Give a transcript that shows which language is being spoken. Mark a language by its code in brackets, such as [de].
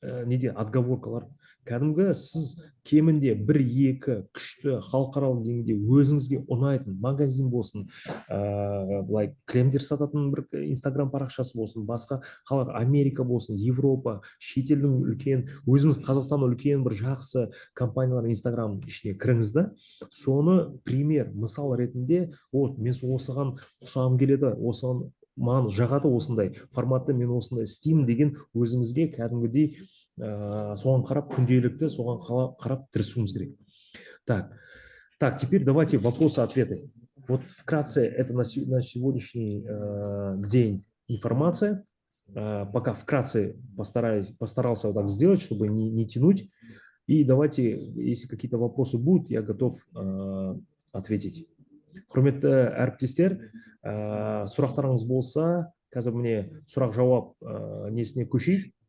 [kk] неде отговоркалар. Кәдімгі сіз кемінде бір екі күшті халықаралық деңгейде өзіңізге ұнайтын магазин болсын, былай кремдер сататын бір инстаграм парақшасы болсын, басқа қалар Америка болсын, Европа, шетелдің үлкен, өзіміз Қазақстан үлкен бір жақсы компаниялар инстаграм ішіне кіріңіз да, соны пример мысал ретінде, вот мен осыған ұқсағым келеді, осыған маған жағады, осындай форматты мен осындай істеймін деген өзіңізге кәдімгідей соған қарап күнделікті соған қарап тырысуымыз керек. [ru] Так, теперь давайте вопросы-ответы. Вот вкратце это на сегодняшний день информация. Пока вкратце постарался вот так сделать, чтобы не тянуть. И давайте, если какие-то вопросы будут, я готов ответить. [kk] Құрметті әріптестер, сұрақтарыңыз болса, қазір міне сұрақ-жауап несіне көшейік.